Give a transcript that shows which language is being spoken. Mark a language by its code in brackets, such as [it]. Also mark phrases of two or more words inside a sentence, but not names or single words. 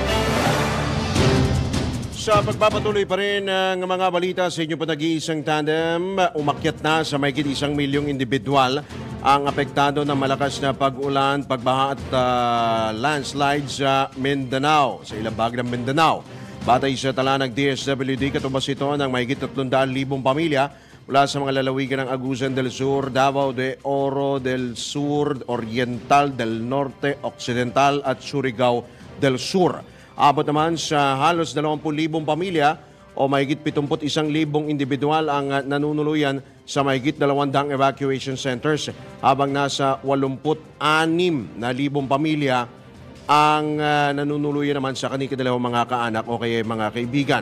[tl] Sa pagpapatuloy pa rin ng mga balita sa inyo po nag-iisang tandem, umakyat na sa mahigit 1 milyong individual ang apektado ng malakas na pag-ulan, pagbaha at landslide sa Mindanao, sa ilang bahagi ng Mindanao. Batay sa tala ng DSWD, katubas ito ng mahigit 300,000 pamilya mula sa mga lalawigan ng Agusan del Sur, Davao de Oro del Sur, Oriental del Norte, Occidental at Surigao del Sur. Abot naman sa halos 20,000 pamilya o mahigit 71,000 individual ang nanunuluyan sa mahigit 200 evacuation centers, habang nasa 86,000 pamilya ang nanunuluyan naman sa kanilang mga kaanak o kaya mga kaibigan.